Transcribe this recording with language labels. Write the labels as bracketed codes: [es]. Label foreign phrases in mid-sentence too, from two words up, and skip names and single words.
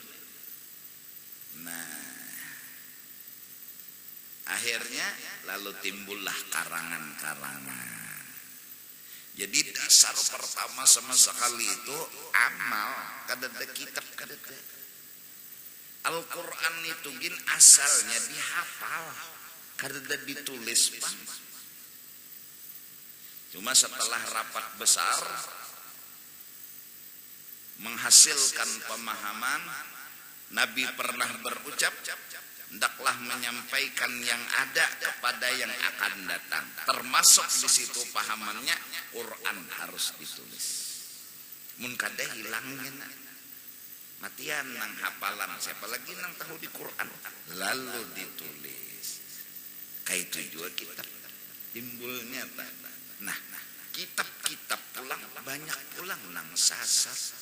[id] Nah, akhirnya lalu timbullah karangan-karangan. Jadi dasar pertama sama sekali itu amal, [bjn] kadada kitab kadada. Al-Quran itu gin asalnya dihafal, kadada ditulis bang. [id] Cuma setelah rapat besar menghasilkan pemahaman, Nabi pernah berucap, hendaklah menyampaikan yang ada kepada yang akan datang. Termasuk di situ pahamannya Quran harus ditulis. [bjn] Mun kada hilangnya matian nang hafalan, siapa lagi nang tahu di Quran, lalu ditulis. [id] Kayak itu juga kitab timbulnya. [bjn] Nah, kitab-kitab pulang banyak pulang nang sasar.